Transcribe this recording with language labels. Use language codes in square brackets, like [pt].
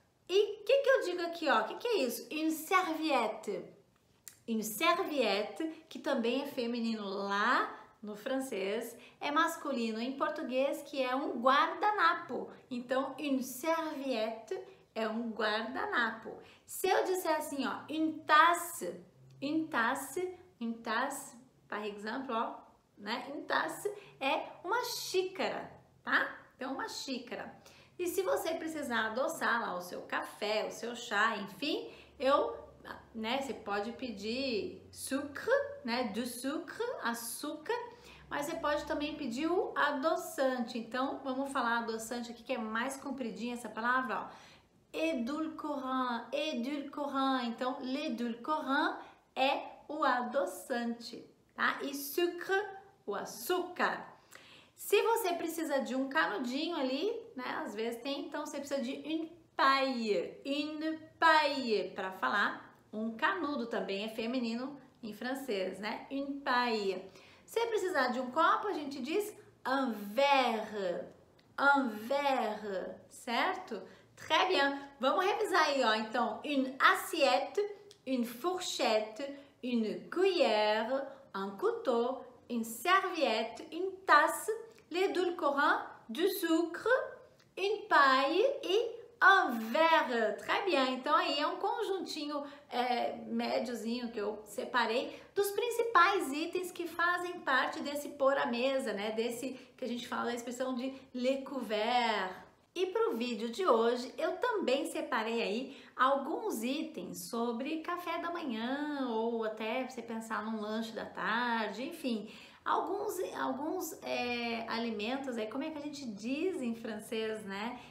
[pt] E o que eu digo aqui, ó? O que é isso? Une serviette. Une serviette, que também é feminino lá no francês, é masculino em português, que é um guardanapo. Então, une serviette é um guardanapo. Se eu disser assim, ó, [fr] une tasse, par exemple, [pt] ó, né? Une tasse é uma xícara, tá? Então, uma xícara. E se você precisar adoçar lá o seu café, o seu chá, enfim, você pode pedir sucre, né? Du sucre, açúcar, mas você pode também pedir o adoçante. Então, vamos falar adoçante aqui, que é mais compridinha essa palavra, ó. Edulcorant, edulcorant. Então, l'edulcorant é o adoçante, tá? E sucre, o açúcar. Se você precisa de um canudinho ali, né? Às vezes tem, então você precisa de une paille, para falar um canudo, também é feminino em francês, né? Une paille. Se precisar de um copo, a gente diz un verre, certo? [fr] Très bien. [pt] Vamos revisar aí, ó. [fr] Então, une assiette, une fourchette, une cuillère, un couteau, une serviette, une tasse, l'édulcorant, du sucre, une paille e un verre. Très bien. [pt] Então aí é um conjuntinho médiozinho que eu separei dos principais itens que fazem parte desse pôr à mesa, né? Desse que a gente fala da expressão de les couverts. E para o vídeo de hoje eu também separei aí alguns itens sobre café da manhã ou até você pensar num lanche da tarde, enfim, alguns alimentos aí, como é que a gente diz em francês, né?